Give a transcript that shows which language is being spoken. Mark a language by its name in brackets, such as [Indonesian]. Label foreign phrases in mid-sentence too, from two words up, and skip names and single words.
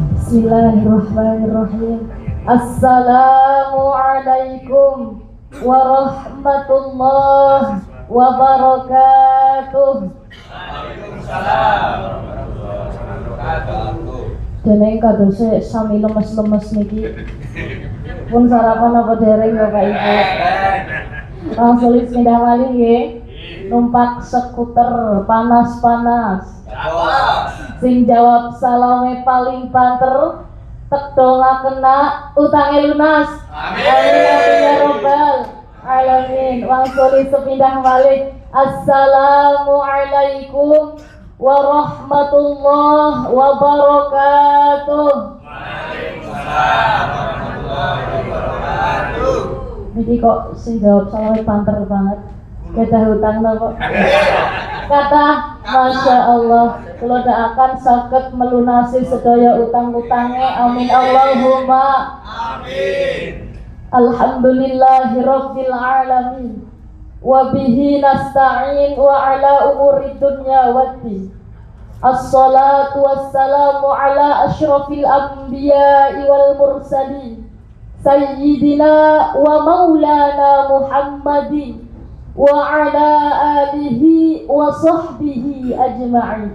[Arabic] بسم الله الرحمن الرحيم. السلام عليكم ورحمة الله وبركاته. وعليكم السلام ورحمة الله وبركاته. [Javanese] Dene kadose sami lemes-lemes niki. Pun sarapan apa dereng Bapak Ibu? Langsung pindah malih nggih. Numpak skuter panas-panas. Sing jawab salame paling banter, tek donga kena, utange lunas. [Arabic] آمين يا رب العالمين. [Javanese] Wangsuli sepindah malih. [Arabic] السلام عليكم ورحمة الله وبركاته. وعليكم السلام ورحمة الله وبركاته. [Javanese] Jadi kok sing jawab salame banter banget. Kedah hutang napa? Kata [Arabic] ما شاء الله, [Javanese] kula akan saged melunasi sedaya utang-utange. [Arabic] آمين اللهم Amin. Alhamdulillahirabbil alamin. وبه نستعين على أمور الدنيا والدين. الصلاة والسلام على أشرف الأنبياء والمرسلين سيدنا ومولانا محمد وعلى آله وصحبه أجمعين.